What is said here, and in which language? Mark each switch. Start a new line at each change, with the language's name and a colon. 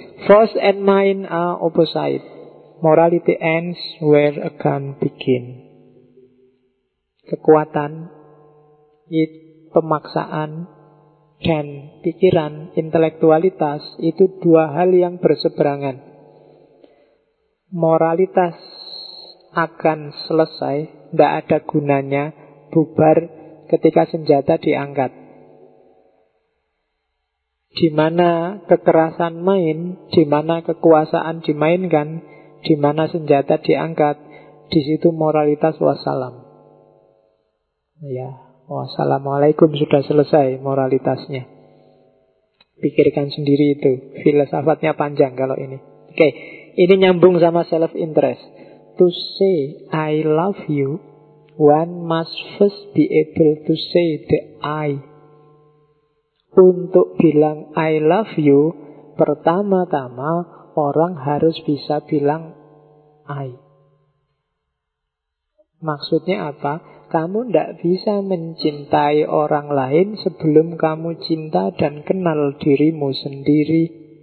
English: Force and mind are opposite. Morality ends where a gun begin.
Indonesian: Kekuatan, pemaksaan, dan pikiran, intelektualitas, itu dua hal yang berseberangan. Moralitas akan selesai, tidak ada gunanya, bubar ketika senjata diangkat. Di mana kekerasan main, di mana kekuasaan dimainkan, di mana senjata diangkat, di situ moralitas wassalam. Ya, wassalamualaikum, sudah selesai moralitasnya. Pikirkan sendiri itu, filsafatnya panjang kalau ini. Oke, ini nyambung sama self-interest.
English: To say I love you, one must first be able to say the I.
Indonesian: Untuk bilang
English: I love you,
Indonesian: pertama-tama orang harus bisa bilang I. Maksudnya apa? Kamu tidak bisa mencintai orang lain sebelum kamu cinta dan kenal dirimu sendiri.